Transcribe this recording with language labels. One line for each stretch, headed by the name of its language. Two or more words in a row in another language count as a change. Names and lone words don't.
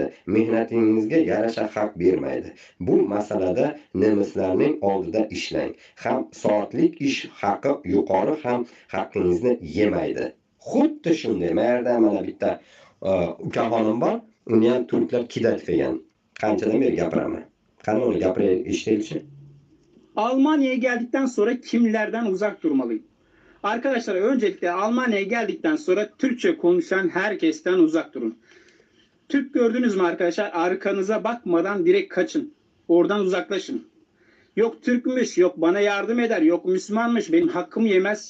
Uzbek: Mehnatingizga yarasha haq bermaydi. Bu masalada nemislarning oldida ishlang. Ham soatlik ish haqi yuqori, ham haqqingizni yemaydi. Xuddi shunday. Mayerda mana bitta ukaxonim bor, uni ham turklar kidat qilgan. Qanchadan beri gapiraman. Qani uni gapirib eshitaylikchi.
Turkish: Almanya'ya geldikten sonra kimlerden uzak durmalıyım? Arkadaşlar öncelikle Almanya'ya geldikten sonra Türkçe konuşan herkesten uzak durun. Türk gördünüz mü arkadaşlar? Arkanıza bakmadan direkt kaçın. Oradan uzaklaşın. Yok Türkmüş, yok bana yardım eder, yok Müslümanmış, benim hakkımı yemez.